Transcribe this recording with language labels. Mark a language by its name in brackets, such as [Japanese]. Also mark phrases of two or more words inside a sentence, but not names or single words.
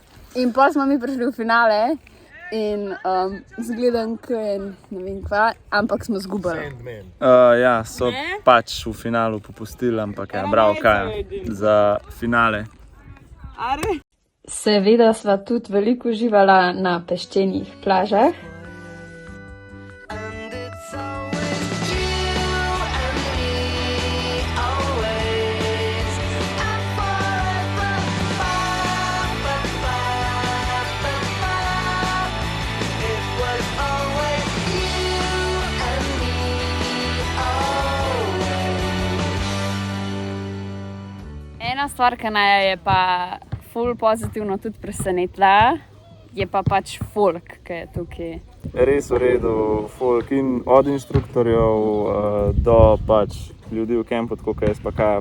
[Slovenian] In pol smo mi prišli v finale. In zgledam, ne vem kva, ampak smo zgubili. Ja, so pač v finalu popustili, ampak ja, bravo Kaja za finale. Seveda sva tudi veliko uživala na peščenih plažah. [English] And it's always you and me, always and forever. It was always you and me, always. [Slovenian] Ena stvar, ki naj je pa ful pozitivno tudi presenetila, je pa pač folk, ki je tukaj. Res v redu, folk in od inštruktorjev do pač ljudi v kampu, tako kot jaz pa Kaja.